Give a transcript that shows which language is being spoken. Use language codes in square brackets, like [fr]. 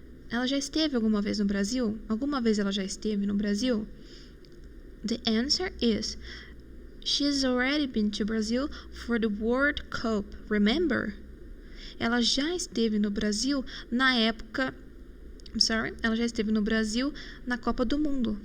[pt] Ela já esteve alguma vez no Brasil? Alguma vez ela já esteve no Brasil? [en] The answer is she's already been to Brazil for the World Cup. Remember? [pt] Ela já esteve no Brasil na época... Ela já esteve no Brasil na Copa do Mundo.